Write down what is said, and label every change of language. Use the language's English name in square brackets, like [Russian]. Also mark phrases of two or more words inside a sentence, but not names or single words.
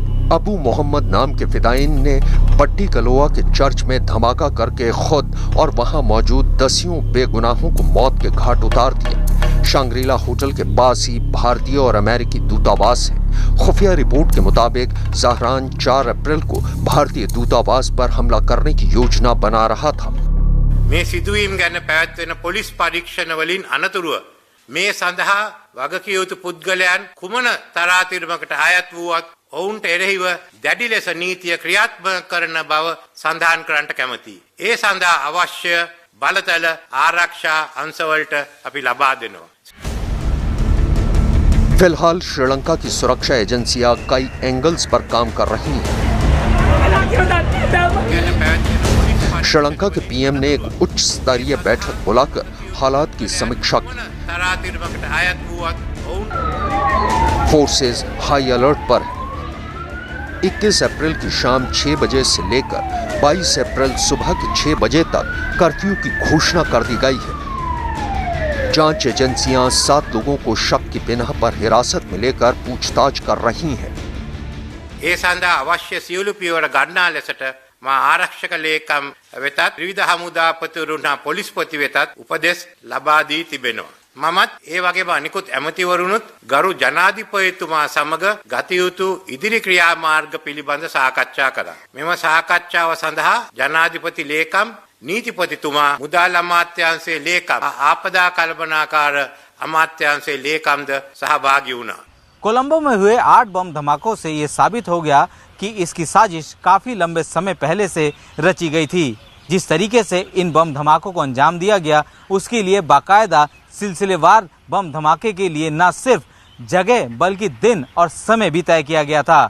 [Hindi] अबू मोहम्मद नाम के फिदायीन ने पट्टी कलोआ के चर्च में धमाका करके खुद और वहां मौजूद दसियों बेगुनाहों को मौत के घाट उतार दिया। शांग्रीला होटल के पास ही भारतीय और अमेरिकी दूतावास है। खुफिया रिपोर्ट के मुताबिक ज़हरान 4 अप्रैल को भारतीय दूतावास पर हमला करने की योजना बना रहा था। [Sinhala] මේ සිදුවීම් ගැන පැවැත්වෙන පොලිස් පරීක්ෂණ වලින් අනතුරුව මේ සඳහා වගකිව යුතු පුද්ගලයන් කුමන තරාතිරමකට අයත් වූවත් ඔවුන්ට එරෙහිව දැඩි ලෙස නීතිය ක්‍රියාත්මක කරන බව සඳහන් කරන්නට කැමැතියි. ඒ සඳහා අවශ්‍ය බලතල ආරක්ෂා අංශවලට අපි ලබා දෙනවා. [Hindi] फिलहाल श्रीलंका की सुरक्षा एजेंसियां कई एंगल्स पर काम कर रही हैं। श्रीलंका के पीएम ने एक उच्च स्तरीय बैठक बुलाकर हालात की समीक्षा की। फोर्सेस हाई अलर्ट पर है। 21 अप्रैल की शाम 6 बजे से लेकर 22 अप्रैल सुबह के 6 बजे तक कर्फ्यू की घोषणा कर दी गई है। जांच एजेंसियां 7 लोगों को शक की बिना पर हिरासत में लेकर पूछताछ कर रही हैं। [Sinhala] ඒ සඳහා අවශ්‍ය සියලු පියවර ගන්නා ලෙසට මා ආරක්ෂක ලේකම් වෙතත් ත්‍රිවිධ හමුදාපතිවරුන් හා පොලිස්පති වෙතත් උපදෙස් ලබා දී තිබෙනවා. මමත් ඒ වගේම අනිකුත් ඇමතිවරුනුත් ගරු ජනාධිපතිතුමා සමග ගත යුතු ඉදිරි ක්‍රියාමාර්ග පිළිබඳ සාකච්ඡා කළා. මෙම සාකච්ඡාව සඳහා ජනාධිපති ලේකම්, नीतिपतिතුමා, මුදල් අමාත්‍යාංශයේ ලේකම්, ආපදා කළමනාකාර අමාත්‍යාංශයේ ලේකම්ද सहभागी වුණා. [Hindi] कोलंबो में हुए 8 बम धमाकों से ये साबित हो गया कि इसकी साजिश काफी लंबे समय पहले से रची गई थी। जिस तरीके से इन बम धमाकों को अंजाम दिया गया उसके लिए बाकायदा सिलसिलेवार बम धमाके के लिए न सिर्फ जगह बल्कि दिन और समय भी तय किया गया था।